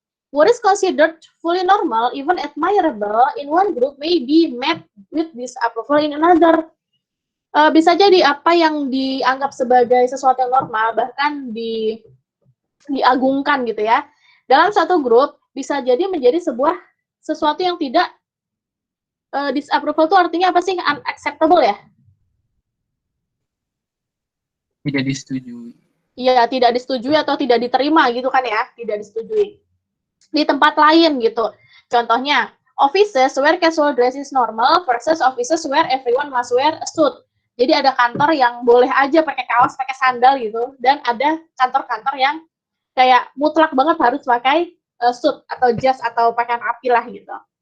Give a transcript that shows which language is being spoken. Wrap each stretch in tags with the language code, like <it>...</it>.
<en>What is considered fully normal, even admirable in one group, may be met with disapproval in another.</en> <id>Bisa jadi apa yang dianggap sebagai sesuatu yang normal, bahkan diagungkan gitu ya, dalam satu grup bisa jadi menjadi sesuatu yang tidak disapproval. Itu artinya apa sih? Unacceptable ya? Tidak disetujui. Iya, tidak disetujui atau tidak diterima gitu kan ya, tidak disetujui. Di tempat lain gitu.</id> <en>Contohnya, offices where casual dress is normal versus offices where everyone must wear a suit.</en> <id>Jadi ada kantor yang boleh aja pakai kaos, pakai sandal gitu, dan ada kantor-kantor yang kayak mutlak banget harus pakai suit atau jas atau pakaian rapi lah gitu.</id>